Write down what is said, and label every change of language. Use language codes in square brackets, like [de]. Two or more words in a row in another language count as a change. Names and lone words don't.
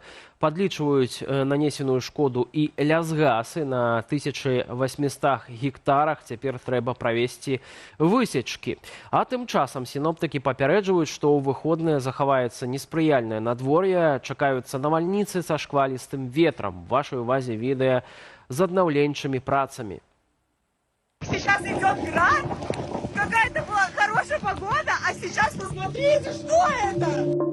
[be] Падлічваюць нанесеную шкоду і лясгасы на 1800 гектарах. Цяпер трэба правесці высечкі. А тым часам сіноптыкі папярэджваюць, што ў выходныя захаваецца неспрыяльнае надвор'е, чакаюцца навальніцы са шквалістым ветрам. В вашай увазе відэа з аднаўленчымі працамі. [ru] Сейчас идет град, какая-то была хорошая погода, а сейчас посмотрите, что это?